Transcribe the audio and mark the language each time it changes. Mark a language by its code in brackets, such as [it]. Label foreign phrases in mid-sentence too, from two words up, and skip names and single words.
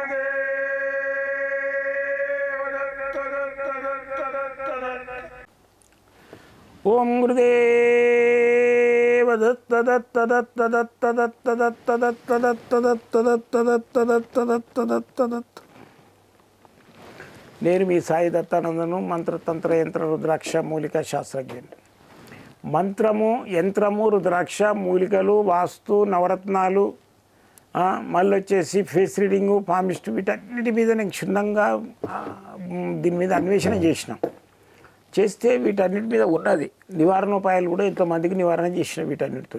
[sa] गुरुदेव दत्त दत्त दत्त दत्त दत्त ओम गुरुदेव दत्त दत्त दत्त दत्त दत्त दत्त दत्त दत्त दत्त दत्त दत्त दत्त दत्त दत्त दत्त [te] నేను మీ సాయి దత్తానందను మంత్రతంత్ర యంత్ర రుద్రాక్ష మూలిక శాస్త్రజ్ఞుని. మంత్రము యంత్రము రుద్రాక్ష మూలికలు వాస్తు నవరత్నాలు మళ్ళీ వచ్చేసి ఫేస్ రీడింగు పామిస్ట్ వీటన్నిటి మీద నేను క్షుణ్ణంగా దీని మీద అన్వేషణ చేస్తే వీటన్నిటి మీద ఉన్నది నివారణోపాయాలు కూడా ఎంతోమందికి నివారణ చేసిన వీటన్నిటితో.